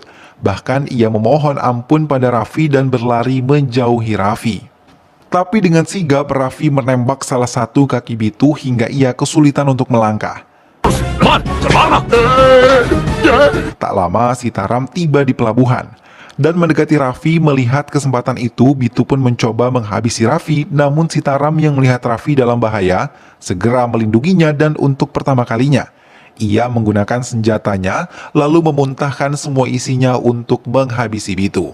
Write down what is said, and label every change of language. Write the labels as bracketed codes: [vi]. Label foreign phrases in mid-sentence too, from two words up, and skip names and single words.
[id] Bahkan ia memohon ampun pada Raffi dan berlari menjauhi Raffi. Tapi dengan sigap Raffi menembak salah satu kaki Bitu hingga ia kesulitan untuk melangkah. [hi] मार चल मारना [id] Tak lama Sitaram tiba di pelabuhan. Dan mendekati Raffi, melihat kesempatan itu, Bitu pun mencoba menghabisi Raffi, namun Sitaram yang melihat Raffi dalam bahaya, segera melindunginya dan untuk pertama kalinya, ia menggunakan senjatanya, lalu memuntahkan semua isinya untuk menghabisi Bitu.